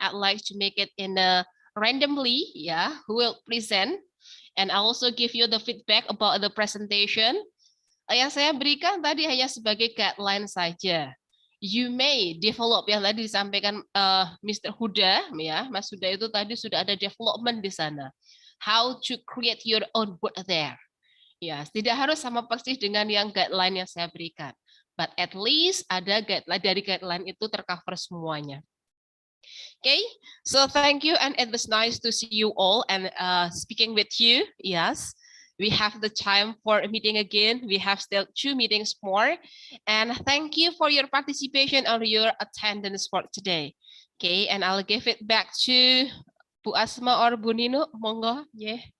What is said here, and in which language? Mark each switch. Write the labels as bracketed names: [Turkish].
[English] I'd like to make it in a randomly, yeah, who will present, and I also give you the feedback about the presentation. [Indonesian] Yang saya berikan tadi hanya sebagai guideline saja. [English] You may develop, [Indonesian] yang tadi disampaikan [English] Mr. [Indonesian] Huda, ya, Mas Huda itu tadi sudah ada development di sana. [English] How to create your own word there. [Indonesian] Ya, tidak harus sama persis dengan yang guideline yang saya berikan. [English] But at least [Indonesian] ada guideline, dari guideline itu tercover semuanya. [English] Okay, so thank you and it was nice to see you all and speaking with you. Yes, we have the time for a meeting again. We have still 2 meetings more. And thank you for your participation or your attendance for today. Okay, and I'll give it back to Bu Asma or Bu Nino. Monggo, yeah.